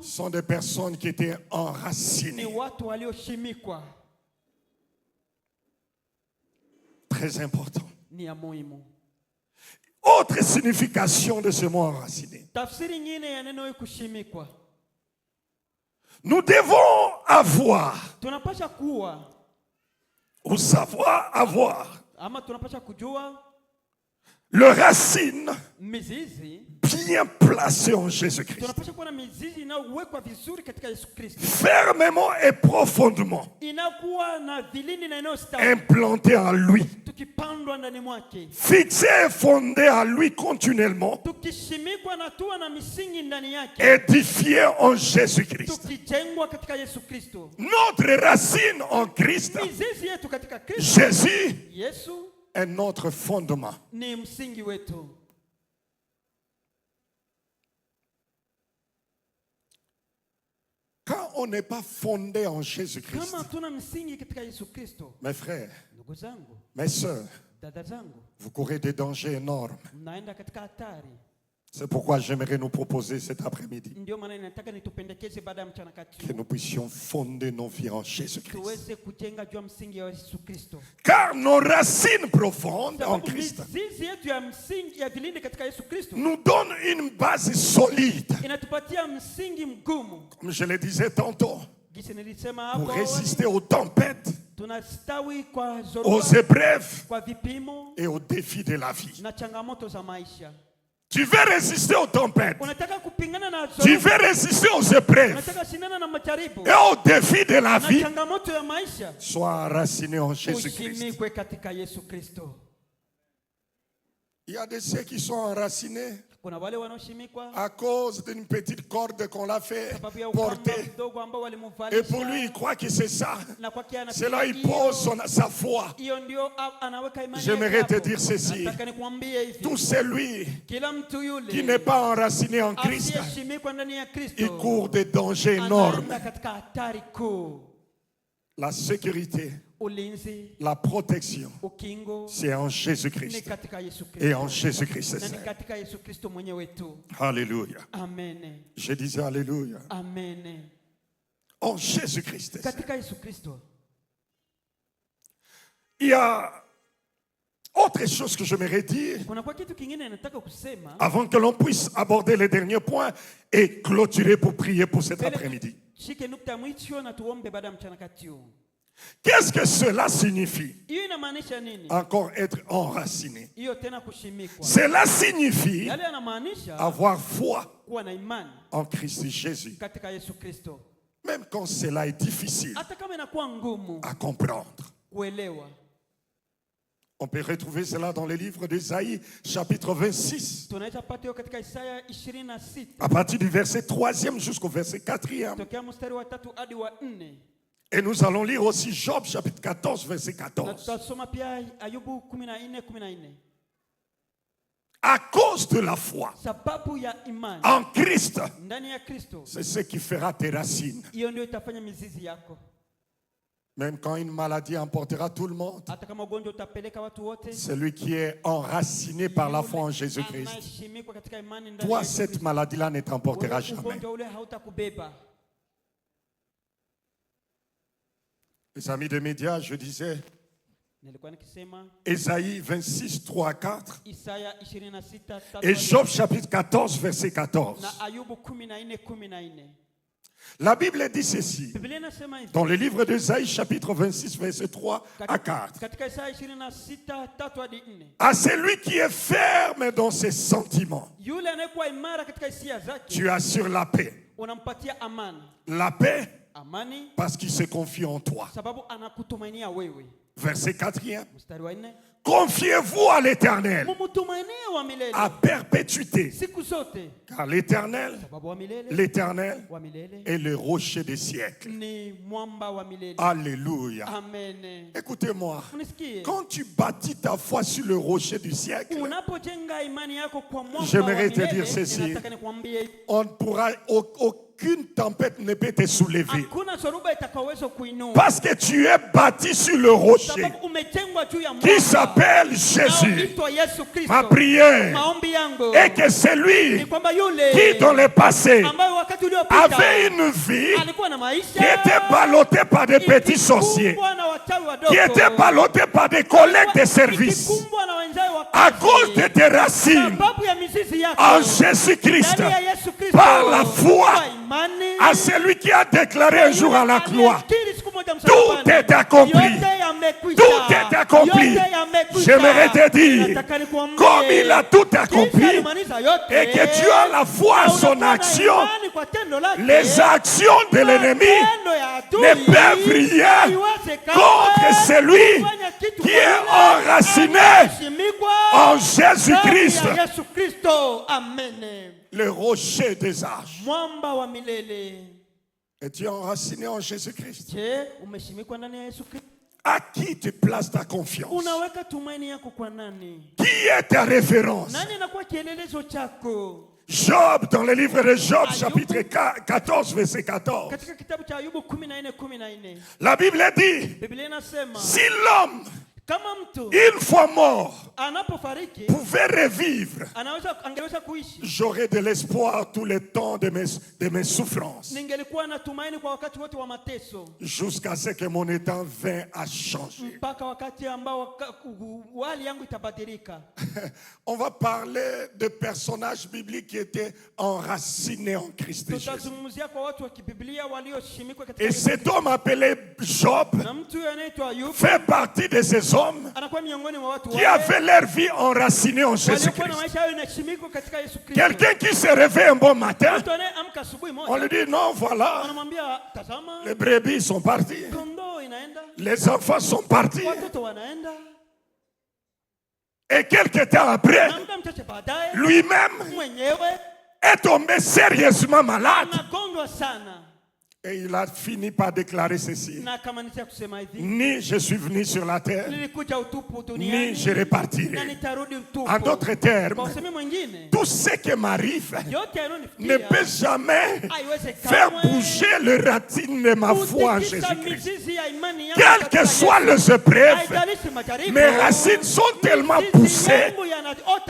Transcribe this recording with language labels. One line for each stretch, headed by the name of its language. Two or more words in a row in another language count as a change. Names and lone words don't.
French: sont des personnes qui étaient ni enracinées.
Swahili: watu walioshimikwa.
French: Très important.
Swahili: Ni ya muhimu.
French: Autre signification de ce mot enraciné.
Swahili: Tafsiri nyingine ya neno hili kushimikwa.
French: Nous devons avoir,
Swahili: Tunapasha kuwa
French: ou savoir avoir,
Swahili: ama tunapasha kujua
French: le racine
Swahili: mizizi.
French: bien placée en Jésus-Christ.
Swahili: Tunapasha kuwa na mizizi inayowekwa vizuri katika Yesu Kristo.
French: Fermement et profondément
Swahili: Inakuwa na vilindi na inayostahili.
French: implantée en lui.
Swahili: Tukipandwa ndani mwake.
French: Fixée et fondée en lui continuellement.
Swahili: Tukishimikwa na tuwa na misingi ndani yake.
French: Édifiée en Jésus-Christ.
Swahili: Tukijengwa katika Yesu Kristo.
French: Notre racine en Christ,
Swahili: Mizizi yetu katika Kristo.
French: Jésus,
Swahili: Yesu
French: est notre fondement.
Swahili: ni msingi wetu.
French: Quand on n'est pas fondé en Jésus-Christ,
Swahili: Kama tuna msingi katika Yesu Kristo,
French: mes frères,
Swahili: ndugu zangu,
French: mes sœurs,
Swahili: dada zangu,
French: vous courez des dangers énormes.
Swahili: mnaenda katika hatari.
French: C'est pourquoi j'aimerais nous proposer cet après-midi
Swahili: Ndio maana nataka nitupendekeze baada ya mchana kati
French: que nous puissions fonder nos vies en Jésus-Christ.
Swahili: tuweze kujenga juu ya msingi wa Yesu Kristo.
French: Car nos racines profondes en
Swahili: Sababu
French: Christ
Swahili: mizizi yetu ya msingi ya vilindi katika Yesu Kristo
French: nous donnent une base solide.
Swahili: inatupatia msingi mgumu.
French: Comme je le disais tantôt,
Swahili: Gisi nilisema
French: pour
Swahili: hapo,
French: résister aux tempêtes,
Swahili: tunastawi kwa
French: aux
Swahili: zoruba,
French: épreuves
Swahili: kwa vipimo
French: et aux défis de la vie.
Swahili: na changamoto za maisha.
French: Tu veux résister aux tempêtes,
Swahili: Unataka kupingana na
French: tu
Swahili: zoruba,
French: veux résister aux épreuves
Swahili: unataka shindana na majaribu
French: et aux défis de la
Swahili: na
French: vie,
Swahili: changamoto ya maisha.
French: sois enraciné en Jésus-Christ.
Swahili: Ushimikwe katika Yesu Kristo.
French: Il y a de ceux qui sont enracinés
Swahili: Kuna wale wanaoshimikwa
French: à cause d'une petite corde qu'on l'a fait
Swahili: sababu ya ukamba
French: porter.
Swahili: mdogo ambao
French: Et
Swahili: walimuvalisha.
French: pour lui, il croit que c'est ça.
Swahili: Na kwake
French: C'est là
Swahili: anafikiri
French: il pose sa foi.
Swahili: hiyo ndio anaweka imani
French: J'aimerais
Swahili: yake
French: te
Swahili: hapo.
French: dire ceci.
Swahili: Nataka nikwambie hivi.
French: Tout celui
Swahili: Kila mtu yule
French: qui n'est pas enraciné en Christ,
Swahili: asiyeshimikwa ndani ya Kristo
French: il court des dangers énormes.
Swahili: anaenda katika hatari kuu.
French: La sécurité,
Swahili: Ulinzi,
French: la protection,
Swahili: ukingo
French: c'est en
Swahili: ni
French: Jésus-Christ.
Swahili: katika Yesu
French: Et en
Swahili: Kristo.
French: Jésus-Christ, c'est
Swahili: Na ni
French: ça.
Swahili: katika Yesu Kristo mwenyewe tu.
French: Alléluia.
Swahili: Amen.
French: Je disais Alléluia.
Swahili: Amen.
French: en Jésus-Christ.
Swahili: katika Yesu Kristo.
French: Il y a autre chose que j'aimerais dire
Swahili: Kuna kwa kitu kingine nataka kusema
French: avant que l'on puisse aborder les derniers points et clôturer pour prier pour cet après-midi.
Swahili: shike nukta mwisho na tuombe baada ya mchana kati huu.
French: Qu'est-ce que cela signifie?
Swahili: Hiyo inamaanisha nini?
French: Encore être enraciné.
Swahili: Hiyo tena kushimikwa.
French: Cela signifie
Swahili: Yale yanamaanisha
French: avoir foi
Swahili: kuwa na imani
French: en Christ Jésus.
Swahili: katika Yesu Kristo.
French: Même quand cela est difficile
Swahili: Hata kama inakuwa ngumu
French: à comprendre.
Swahili: kuelewa.
French: On peut retrouver cela dans le livre d'Ésaïe, chapitre 26.
Swahili: Tunaweza pata hiyo katika Isaya 26.
French: À partir du verset 3e jusqu'au verset 4e.
Swahili: Tokea mstari wa 3 hadi wa 4.
French: Et nous allons lire aussi Job, chapitre 14, verset
Swahili: Na
French: 14.
Swahili: tutasoma pia Ayubu 14:14.
French: À cause de la foi
Swahili: Sababu ya imani
French: en Christ,
Swahili: ndani ya Kristo,
French: c'est ce qui fera tes racines.
Swahili: hiyo ndio itafanya mizizi yako.
French: Même quand une maladie emportera tout le monde,
Swahili: Hata kama ugonjwa utapeleka watu wote,
French: celui qui est enraciné par la foi en Jésus-Christ,
Swahili: anaheshimikwa katika imani ndani
French: toi,
Swahili: ya Yesu
French: cette
Swahili: Kristo.
French: maladie-là ne t'emportera
Swahili: Ule
French: jamais.
Swahili: ugonjwa ule hautakubeba.
French: Les amis des médias, je disais,
Swahili: Nilikuwa nikisema
French: Ésaïe 26, 3 à 4,
Swahili: Isaya 26
French: et Job, chapitre 14, verset 14.
Swahili: na Ayubu 14:14.
French: La Bible dit ceci,
Swahili: Biblia inasema hivi
French: dans le livre d'Ésaïe, chapitre 26, verset 3 à 4.
Swahili: katika Isaya 26:3 hadi 4.
French: À celui qui est ferme dans ses sentiments,
Swahili: Yule anayekuwa imara katika hisia zake,
French: tu assures la paix.
Swahili: unampatia amani.
French: La paix
Swahili: Amani
French: parce qu'il se confie en toi.
Swahili: sababu anakutumainia wewe.
French: Verset 4e.
Swahili: Mstari wa 4.
French: Confiez-vous à l'Éternel
Swahili: Mumtumainie wa milele
French: à perpétuité,
Swahili: siku zote,
French: car l'Éternel,
Swahili: sababu wa milele
French: l'Éternel
Swahili: wa milele
French: est le rocher des siècles.
Swahili: ni mwamba wa milele.
French: Alléluia.
Swahili: Amen.
French: Écoutez-moi,
Swahili: Unisikie?
French: quand tu bâtis ta foi sur le rocher du siècle,
Swahili: Unapojenga imani yako kwa mwamba wa
French: J'aimerais te
Swahili: milele,
French: dire ceci.
Swahili: ninataka nikwambie
French: on ne pourra, aucune tempête ne peut te soulever.
Swahili: hakuna zoruba itakayoweza kuinua.
French: Parce que tu es bâti sur le rocher
Swahili: Sababu umejengwa juu ya
French: qui
Swahili: mwamba
French: s'appelle Jésus.
Swahili: unaoitwa Yesu Kristo.
French: Ma prière
Swahili: Maombi yangu
French: est que c'est
Swahili: ni
French: lui
Swahili: kwamba yule
French: qui dans le passé
Swahili: ambaye wakati uliopita
French: avait une vie
Swahili: alikuwa na
French: qui
Swahili: maisha
French: était ballottée par des petits sorciers,
Swahili: ikikumbwa na wachawi wadogo,
French: qui était ballottée par des collègues de service.
Swahili: ikikumbwa na wenzao wa
French: À
Swahili: kazi.
French: cause de tes racines
Swahili: Sababu ya mizizi yako
French: en Jésus-Christ,
Swahili: ndani ya Yesu Kristo,
French: par la foi
Swahili: kwa imani,
French: à celui qui a déclaré un jour à la croix,
Swahili: aliyekiri siku moja
French: tout
Swahili: msalabani,
French: est accompli.
Swahili: yote yamekwisha.
French: Tout est accompli.
Swahili: Yote yamekwisha.
French: J'aimerais te dire,
Swahili: Nataka nikwambie,
French: comme il a tout
Swahili: jinsi
French: accompli,
Swahili: alimaliza yote,
French: et que tu as la foi
Swahili: na
French: à son
Swahili: unakuwa na
French: action,
Swahili: imani kwa tendo lake,
French: les actions de l'ennemi
Swahili: matendo ya adui
French: ne peuvent rien
Swahili: haiwezekani
French: contre celui
Swahili: kufanya kitu
French: qui est
Swahili: kwa yule
French: enraciné
Swahili: anayeheshimikwa
French: en Jésus-Christ,
Swahili: ndani ya Yesu Kristo. Amen.
French: le rocher des âges.
Swahili: Mwamba wa milele.
French: Et tu es enraciné en Jésus-Christ.
Swahili: Je, umeshimikwa ndani ya Yesu Kristo?
French: À qui tu places ta confiance?
Swahili: Unaweka tumaini yako kwa nani?
French: Qui est ta référence?
Swahili: Nani anakuwa kielelezo chako?
French: Job, dans le livre de Job,
Swahili: Ayubu.
French: chapitre 14, verset 14.
Swahili: Katika kitabu cha Ayubu 14:14,
French: La Bible dit,
Swahili: Biblia inasema
French: si l'homme,
Swahili: kama mtu
French: une fois mort,
Swahili: anapofariki
French: pouvait revivre,
Swahili: angeweza kuishi,
French: j'aurais de l'espoir tout le temps de mes souffrances,
Swahili: ningelikuwa na tumaini kwa wakati wote wa mateso,
French: jusqu'à ce que mon état vint à changer.
Swahili: mpaka wakati ambao hali yangu itabadilika.
French: On va parler de personnages bibliques qui étaient enracinés en Christ Jésus.
Swahili: Tutazungumzia kwa watu wa kibiblia walioshimikwa katika
French: Et
Swahili: Yesu
French: cet homme appelé Job
Swahili: na mtu anaitwa Ayubu
French: fait partie de ces hommes
Swahili: anakuwa miongoni mwa watu
French: qui
Swahili: wale
French: avaient leur vie enracinée en
Swahili: waliokuwa na
French: Jésus-Christ.
Swahili: maisha yao inashimikwa katika Yesu Kristo.
French: Quelqu'un qui se réveille un bon matin,
Swahili: Mtu anayeamka asubuhi
French: on
Swahili: moja
French: lui dit non, voilà,
Swahili: anamwambia tazama,
French: les brebis sont partis,
Swahili: kondoo inaenda,
French: les enfants sont partis.
Swahili: watoto wanaenda,
French: Et quelque temps après,
Swahili: na muda mchache baadaye
French: lui-même
Swahili: mwenyewe
French: est tombé sérieusement malade.
Swahili: anagonjwa sana,
French: Et il a fini par déclarer ceci.
Swahili: na akamaanisha kusema hivi,
French: Ni je suis venu sur la terre,
Swahili: nilikuja utupu
French: ni
Swahili: duniani
French: je
Swahili: na
French: repartirai.
Swahili: nitarudi utupu.
French: En d'autres
Swahili: Kwa
French: termes,
Swahili: usemi mwingine,
French: tout ce qui m'arrive
Swahili: yote
French: ne
Swahili: yanayonifikia
French: peut jamais
Swahili: haiwezi
French: faire
Swahili: kamwe
French: bouger le racine de ma foi en
Swahili: kutikisa
French: Jésus-Christ.
Swahili: mizizi ya imani yangu
French: Quelles
Swahili: katika
French: que soient
Swahili: Yesu.
French: les épreuves,
Swahili: Haijalishi majaribu,
French: mes racines sont tellement
Swahili: mizizi
French: poussées
Swahili: yangu yanaota